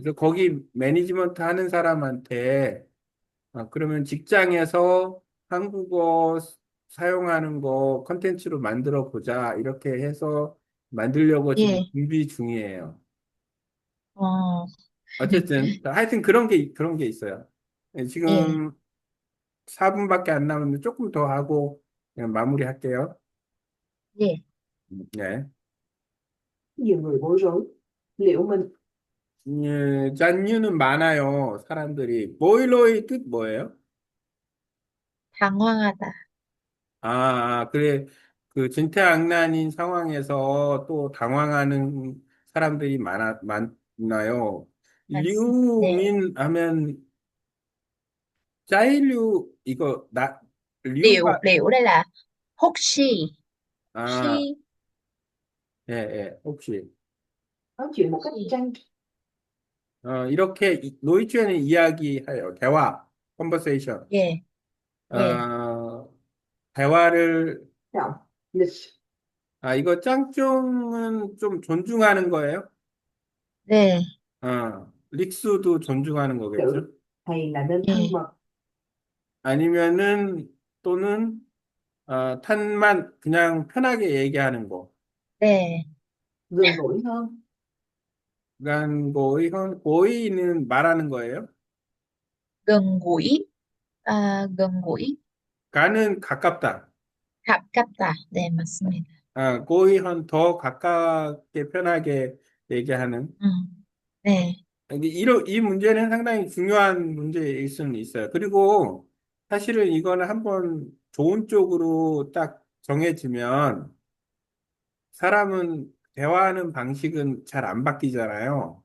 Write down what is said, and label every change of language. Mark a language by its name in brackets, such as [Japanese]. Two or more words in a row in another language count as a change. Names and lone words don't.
[Korean] 그래서 거기 매니지먼트 하는 사람한테, 그러면 직장에서 한국어 사용하는 거 컨텐츠로 만들어 보자, 이렇게 해서 만들려고 지금 예, 준비 중이에요. 어, 어쨌든 하여튼 그런 게 있어요. 네, 예, 지금 4분밖에 안 남았는데 조금 더 하고 그냥 마무리할게요. 예, 네. [Vietnamese] Nhiều người bối rối. Liệu mình [Korean] 예, 잔류는 많아요. 사람들이. 보일러의 뜻 뭐예요? 당황하다. 그래. 그 진퇴양난인 상황에서 또 당황하는 사람들이 많나요? 네, 류민 하면 짜일류, 이거 [Vietnamese] liệu, [Korean] 류가, [Vietnamese] liệu đây là 혹시, [Korean] 아, [Vietnamese] khi, [Korean] 예, 예, 혹시. [Vietnamese] nói chuyện một cách [Korean] 혹시, [Vietnamese] trang [Korean] 이렇게 노이즈에는 이야기해요. 대화, conversation. 예, 예, 어, 대화를, [Vietnamese] trọng, lịch [Korean] 이거 짱종은 좀 존중하는 거예요? 네, 릭수도 존중하는 [Vietnamese] sự [Korean] 거겠죠? [Vietnamese] hay là nên thân [Korean] 예, [Vietnamese] mật, [Korean] 아니면은, 또는, 탄만 그냥 편하게 얘기하는 거. 네. [Vietnamese] Gần gũi hơn. [Korean] 그러니까 고의는 말하는 거예요. [Vietnamese] gần gũi, gần gũi, [Korean] 가는 가깝다. 가깝다. 네, 맞습니다. 고의한 더 가깝게 편하게 얘기하는. 네, 이 문제는 상당히 중요한 문제일 수는 있어요. 그리고 사실은 이거는 한번 좋은 쪽으로 딱 정해지면 사람은 대화하는 방식은 잘 안 바뀌잖아요.